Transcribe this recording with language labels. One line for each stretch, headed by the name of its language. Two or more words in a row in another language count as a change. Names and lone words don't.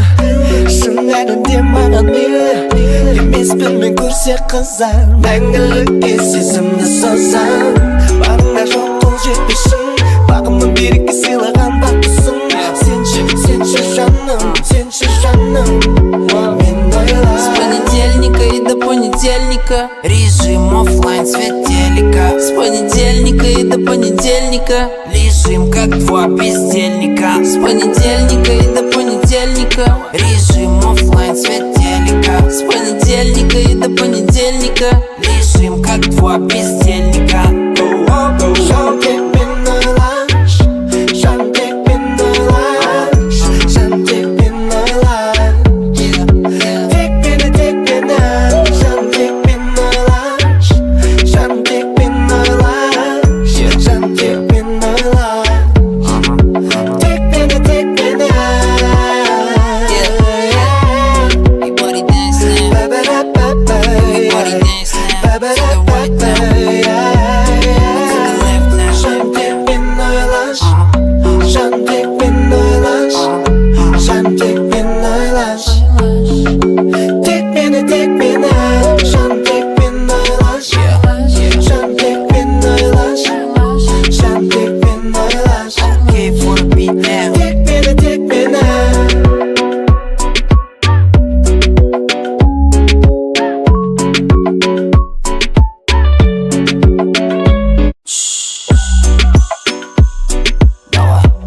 Kazakh: Шын әлемде маған мейлі. Емеспін мен көрсе қызар, мәңгілікке сезімді созам. Барыңа жоқ қол жетпесін, бағымның берекке сыйлаған бақытсың. Сенші жаным, мен ойлар.
Russian: С понедельника и до понедельника режим оффлайн, свет телека. С понедельника и до понедельника лежим как два бездельника. С понедельника и до понедельника режим оффлайн, свет телека. С понедельника и до понедельника лежим как два бездельника.
Kazakh: Жан тек мен ойлаш, жан тек мен ойлаш, жан тек мен ойлаш. Тек мені, жан тек мен ойлаш, жан тек мен ойлаш, жан тек мен ойлаш. Тек мені.
English: Everybody dance now. Everybody dance now. To the right now. To the left now.
Kazakh: Жан тек мен ойлаш, жан тек мен ойлаш, жан тек мен ойлаш. Тек мені, жан тек мен ойлаш, жан тек мен ойлаш, жан тек мен ойлаш.
English: Okay, for the beat now.
Kazakh: Тек мені. Давай.